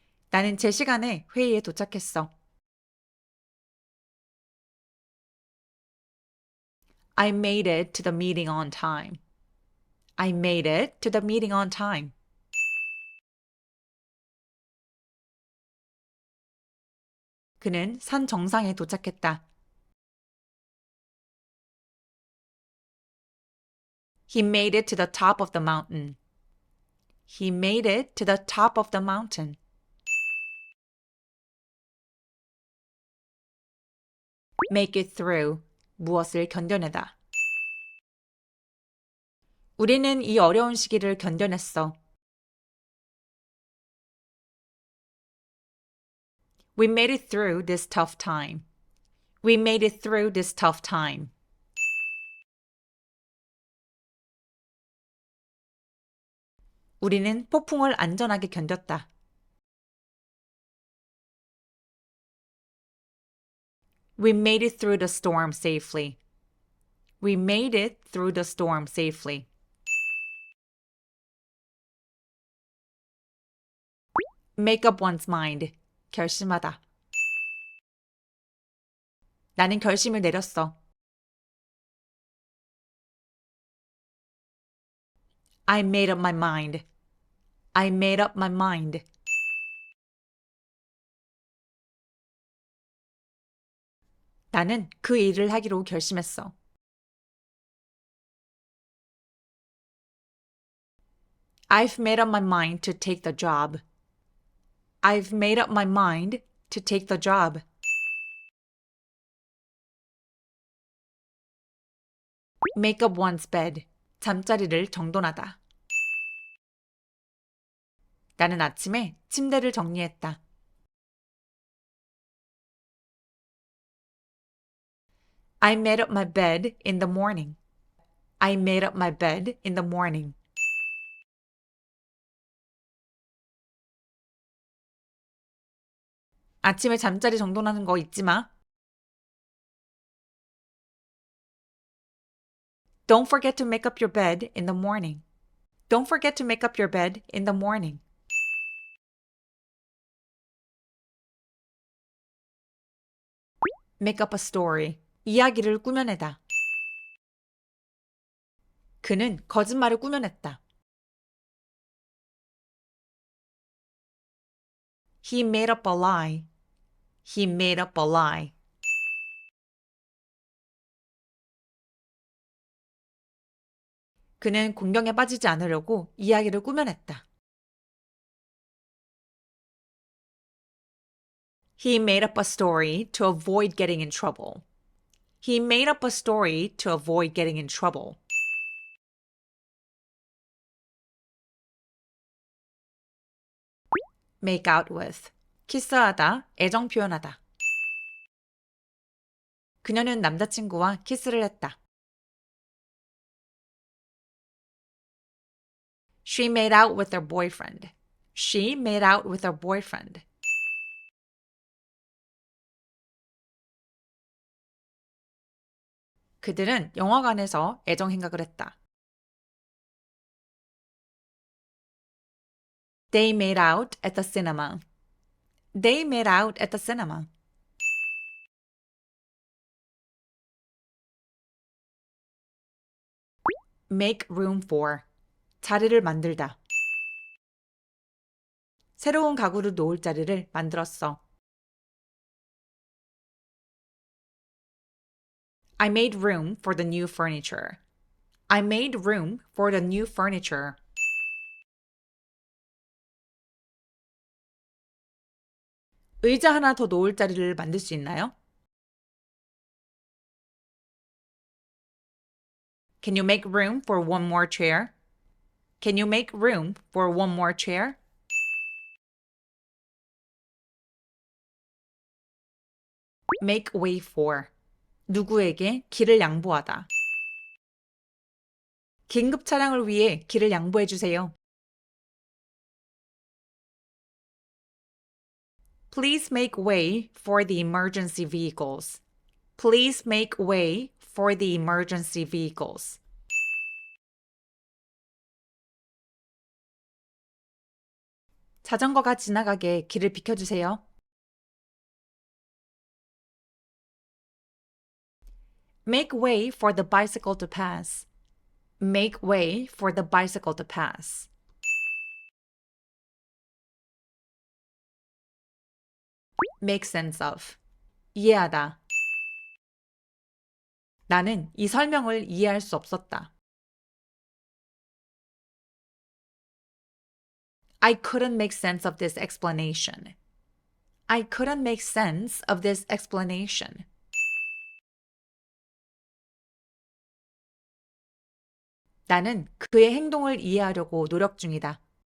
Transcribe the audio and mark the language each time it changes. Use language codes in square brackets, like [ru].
[ko] 나는 제 시간에 회의에 도착했어. [en] I made it to the meeting on time. I made it to the meeting on time. [ko] 그는 산 정상에 도착했다. [en] He made it to the top of the mountain. He made it to the top of the mountain. Make it through. [ko] 무엇을 견뎌내다. 우리는 이 어려운 시기를 견뎌냈어. [en] We made it through this tough time. We made it through this tough time. [ko] 우리는 폭풍을 안전하게 견뎠다. [en] We made it through the storm safely. We made it through the storm safely. Make up one's mind. [ko] 결심하다. 나는 결심을 내렸어. [en] I made up my mind. I made up my mind. [ko] 나는 그 일을 하기로 결심했어. [en] I've made up my mind to take the job. I've made up my mind to take the job. Make up one's bed. [ko] 잠자리를 정돈하다. 나는 아침에 침대를 정리했다. [en] I made up my bed in the morning. I made up my bed in the morning. [ko] 아침에 잠자리 정돈하는 거 잊지 마. [en] Don't forget to make up your bed in the morning. Don't forget to make up your bed in the morning. Make up a story. [ko] 이야기를 꾸며내다. 그는 거짓말을 꾸며냈다. [en] He made up a lie. He made up a lie. [ko] 그는 공경에 빠지지 않으려고 이야기를 꾸며냈다. [en] He made up a story to avoid getting in trouble. He made up a story to avoid getting in trouble. Make out with. [ko] 키스하다, 애정 표현하다. 그녀는 남자친구와 키스를 했다. [en] She made out with her boyfriend. She made out with her boyfriend. [ko] 그들은 영화관에서 애정 행각을 했다. [en] They made out at the cinema. They made out at the cinema. make room for. [ko] 자리를 만들다. 새로운 가구를 놓을 자리를 만들었어. [en] I made room for the new furniture. I made room for the new furniture. [ko] 의자 하나 더 놓을 자리를 만들 수 있나요? [en] Can you make room for one more chair? Can you make room for one more chair? make way for. [ko] 누구에게 길을 양보하다. 긴급 차량을 위해 길을 양보해 주세요. [en] Please make way for the emergency vehicles. Please make way for the emergency vehicles. [ko] 자전거가 지나가게 길을 비켜주세요. [en] Make way for the bicycle to pass. Make way for the bicycle to pass. Make sense of. [ko] 이해하다. 나는 이 설명을 이해할 수 없었다. [en] I couldn't make sense of this explanation. I couldn't make sense of this explanation. [ko] 나는 그의 행동을 이해하려고 노력 중이다.